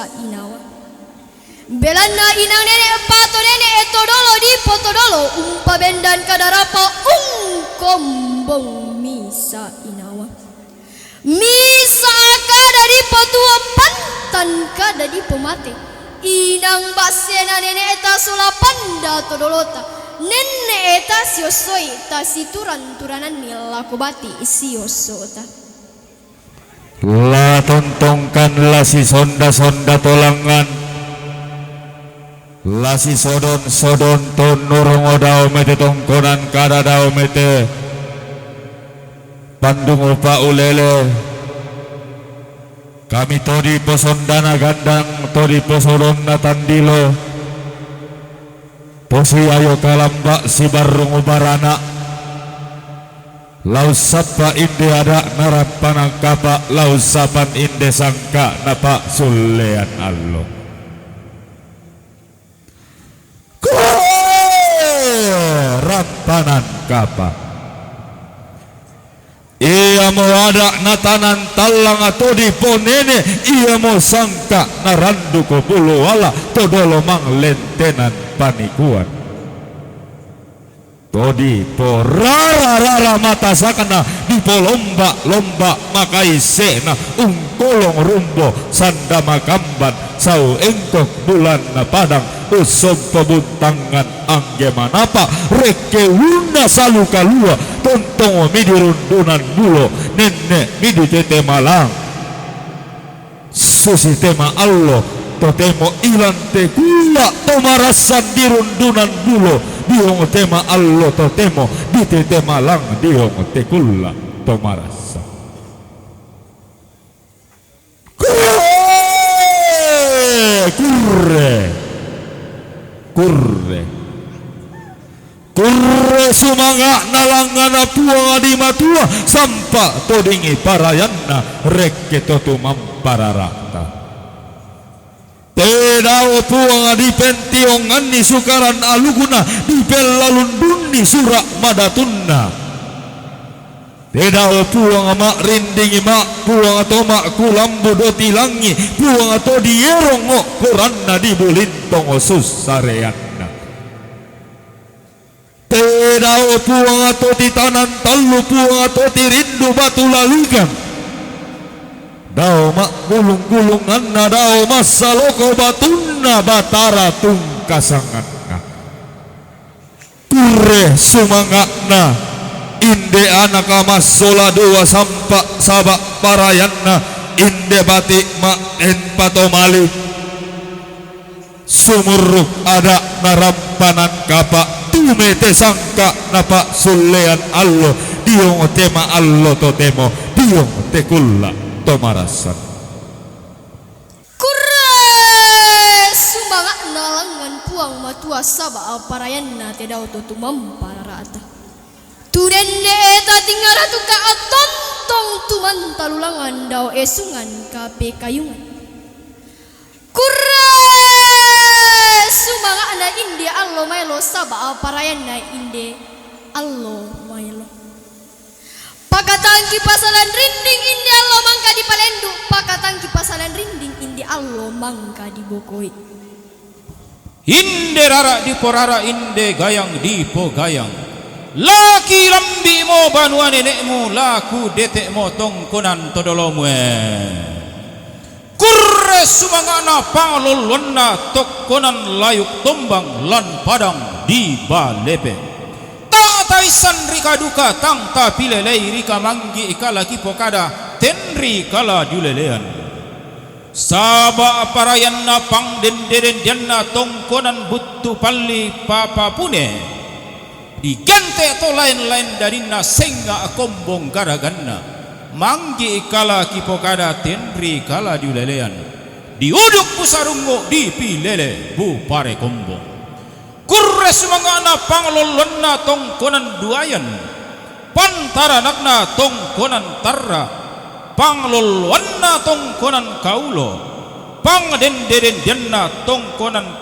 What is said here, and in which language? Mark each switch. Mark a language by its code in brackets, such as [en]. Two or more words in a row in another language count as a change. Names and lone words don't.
[sda] inawa belana inang nenek pato nenek eto dolo di poto dolo umpa bendan kadarapa kombong misa inawa misa kada di potua pantan kada di pemate inang basena nenek eta sulapanda to dolota nenek eta siosoi ta situran turanan nilako bati siosota la tontongkan la si sonda tolangan lasi sodon tonurung odao mete tongkonan kada dao mete pandung upa ulele kami todi posondana gandang todi posodon natandilo posi ayo kalamba si barung ubarana lau sapa inde ada narapanang kapa lau sapan inde sangka napa sulean allo rampanan kapa ia mau ada natanan talang atau di ponene ia mau sangka narandu ko bulu wala todolo mang lentenan panikuan todi po rara mata sakana di polomba lomba makai sena ungkolong rumbo sanda makamban sau engkok bulan na padang usum pebuntangan angge manapa reke wuna salu kalua tontong midi rundunan bulo nenek midi tete malang susi tema allo totemo ilan te kula tomarasan di rundunan bulo diong tema allo totemo di tete malang diong te kula tomarasan kurre sumanga nalangana puang di matua sampa todingi parayanna rekke totu mampararata tedao puang di pentiongan ni sukaran aluguna di pelalundun ni surak madatunna tedao puang mak rindingi mak puang atau mak kulambu doti langi puang atau dierongok koranna di bulintong susareanna tedao puang atau di tanan talu puang atau di rindu batu lalugan dao mak gulung-gulungan na dao masaloko batunna batara tungkasanganna kure sumangakna inde anak mas sola dua sampak sabak parayanna inde batik mak en patomali sumuruk ada narampanan kapak tumete sangka napa sulean allo diong tema allo to temo diong te kulla to marasan Sumangat nalangan puang matua saba parayanna tedau to tumam pararata turende eta tingara tuka atontong tuman talulangan dau esungan kape kayungan sumangat na inde allo mailo saba parayanna inde allo mailo pakatangki pasalan rinding inde allo mangka di palendu pakatangki pasalan rinding inde allo mangka di bokoi inde rara di porara inde gayang di po gayang laki lambi mo banua nenekmu laku detek mo tongkonan todolomwe kurre sumangana panglolonna tokkonan layuk tombang lan padang di balepe taisan rika duka tang ta pilelei rika manggi ikala kipokada tenri kala julelean saba parayanna pang denderen janna tongkonan buttu palli papa pune digante to lain-lain darina senga akombong garaganna manggi ikala kipokada tenri kala julelean diuduk pusarungo di pilele bu pare kombong kurre sumangana panglolonna tongkonan duayan pantara nakna tongkonan tarra panglolonna tongkonan kaulo pangdenderen janna tongkonan